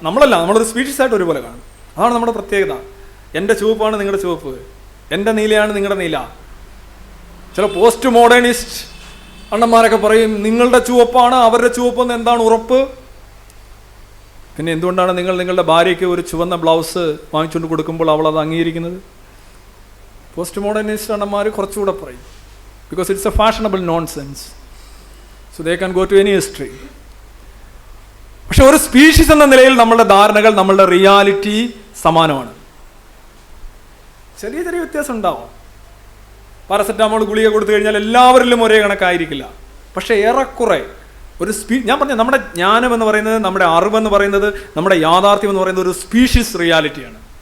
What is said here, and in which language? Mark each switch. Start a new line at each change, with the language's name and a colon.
Malayalam: നമ്മളൊരു സ്പീഷീസ് ആയിട്ട് ഒരുപോലെ കാണും. അതാണ് നമ്മുടെ പ്രത്യേകത. എൻ്റെ ചുവപ്പാണ് നിങ്ങളുടെ ചുവപ്പ്, എൻ്റെ നീലയാണ് നിങ്ങളുടെ നീല. ചില പോസ്റ്റ് മോഡേണിസ്റ്റ് അണ്ണന്മാരൊക്കെ പറയും നിങ്ങളുടെ ചുവപ്പാണ് അവരുടെ ചുവപ്പെന്ന്. എന്താണ് ഉറപ്പ്? പിന്നെ എന്തുകൊണ്ടാണ് നിങ്ങൾ നിങ്ങളുടെ ഭാര്യയ്ക്ക് ഒരു ചുവന്ന ബ്ലൗസ് വാങ്ങിച്ചുകൊണ്ട് കൊടുക്കുമ്പോൾ അവൾ അത് അംഗീകരിക്കുന്നത്? പോസ്റ്റ് മോഡേണിസ്റ്റ് അണ്ണന്മാർ കുറച്ചുകൂടെ പറയും,
English: because it's a fashionable nonsense, so they can go to any extreme.
Malayalam: പക്ഷെ ഒരു സ്പീഷീസ് എന്ന നിലയിൽ നമ്മളുടെ ധാരണകൾ, നമ്മളുടെ റിയാലിറ്റി സമാനമാണ്. ചെറിയ ചെറിയ വ്യത്യാസം ഉണ്ടാവും. പാരസെറ്റാമോൾ ഗുളിക കൊടുത്തു കഴിഞ്ഞാൽ എല്ലാവരിലും ഒരേ കണക്കായിരിക്കില്ല. പക്ഷെ ഏറെക്കുറെ ഒരു ഞാൻ പറഞ്ഞ നമ്മുടെ ജ്ഞാനം എന്ന് പറയുന്നത്, നമ്മുടെ അറിവെന്ന് പറയുന്നത്, നമ്മുടെ യാഥാർത്ഥ്യം എന്ന് പറയുന്നത് ഒരു സ്പീഷീസ് റിയാലിറ്റിയാണ്.